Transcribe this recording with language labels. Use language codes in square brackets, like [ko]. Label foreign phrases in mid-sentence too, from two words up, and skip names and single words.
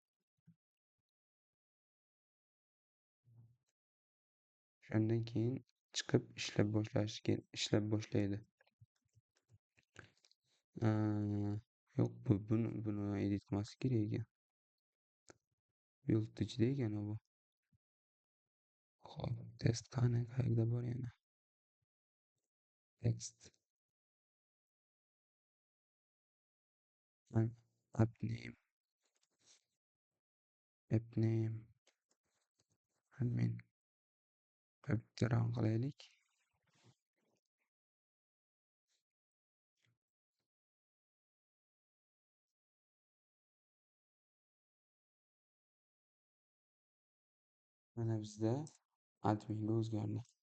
[uz] Shundan keyin chiqib ishlab boshlaydi. Yo'q, buni edit qilmaslik kerak ekan. Build ichida ekan bu. Xo'p, test qani? Qayerda bor yana? Text. [en] App app name, app name, [uz] admin, bitta ravon qilaylik. Mana bizda adminga o'zgardi.